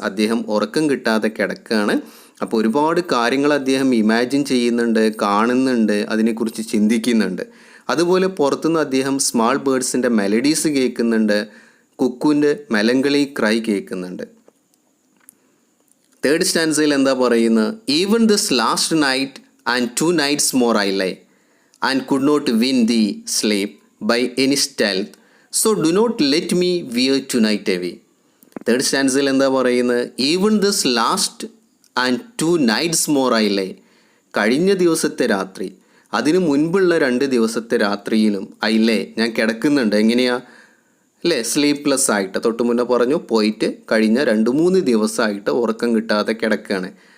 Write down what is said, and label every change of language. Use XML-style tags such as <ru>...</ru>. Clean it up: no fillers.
<ml>അദ്ദേഹം ഉറക്കം കിട്ടാതെ കിടക്കുകയാണ്. അപ്പോൾ ഒരുപാട് കാര്യങ്ങൾ അദ്ദേഹം ഇമാജിൻ ചെയ്യുന്നുണ്ട്, കാണുന്നുണ്ട്, അതിനെക്കുറിച്ച് ചിന്തിക്കുന്നുണ്ട്. അതുപോലെ പുറത്തുനിന്ന് അദ്ദേഹം സ്മാൾ ബേർഡ്സിൻ്റെ മെലഡീസ് കേൾക്കുന്നുണ്ട്, കുക്കുവിൻ്റെ മെലങ്കളി ക്രൈ കേൾക്കുന്നുണ്ട്. തേർഡ് സ്റ്റാൻസയിൽ എന്താ പറയുന്നത്?</ml> <en>Even this last night and 2 nights more I lay and could not win thee sleep by any stealth, so do not let me wear tonight away.</en> <ml>Third സ്റ്റാൻസയിൽ എന്താ പറയുന്നത്?</ml> <en>Even this last and 2 nights more I lay.</en> <ml>കഴിഞ്ഞ ദിവസത്തെ രാത്രി, അതിനു മുൻപുള്ള 2 ദിവസത്തെ രാത്രിയിലും ഐലേ, ഞാൻ കിടക്കുന്നുണ്ട്. എങ്ങനെയാ അല്ലേ? സ്ലീപ്ലെസ് ആയിട്ട്. തൊട്ട് മുന്നേ പറഞ്ഞു പോയിട്ട് കഴിഞ്ഞ 2-3 ദിവസമായിട്ട് ഉറക്കം കിട്ടാതെ കിടക്കുകയാണ്.</ml>